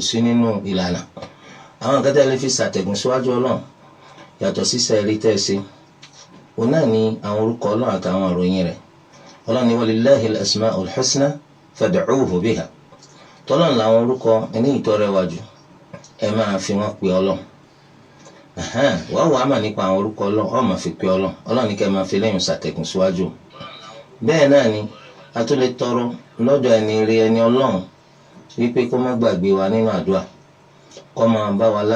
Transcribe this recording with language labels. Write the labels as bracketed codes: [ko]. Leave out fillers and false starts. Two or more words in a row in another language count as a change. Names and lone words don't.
[yo] sí nínú ìlànà àwọn kẹtẹ lè fi ṣàtẹ̀gùn síwájú Ọlọ́run yàtọ̀ sísẹ rí tẹ́ẹ̀sí òun náà ni àwọn orúkọ Ọlọ́run àtàwọn ìròyìn rẹ̀ Ọlọ́run ni [ar] ولله الأسماء الحسنى فادعوه بها [yo] tọ́lọ́run làwọn orúkọ ẹni ìtọ́rẹwájú ẹ máa fi wọ́n pe Ọlọ́run wọ́n wàá mà nípa àwọn orúkọ Ọlọ́run ọ̀ máa fi pe Ọlọ́run Ọlọ́run ní kẹ́ máa fi lẹ́yìn ṣàtẹ̀gùn síwájú bẹ́ẹ̀ náà ni a tún lè tọrọ lọ́dọ̀ ẹni rí ẹni Ọlọ́run wípé kó má gbàgbé wa nínú àdúrà kó máa bá wa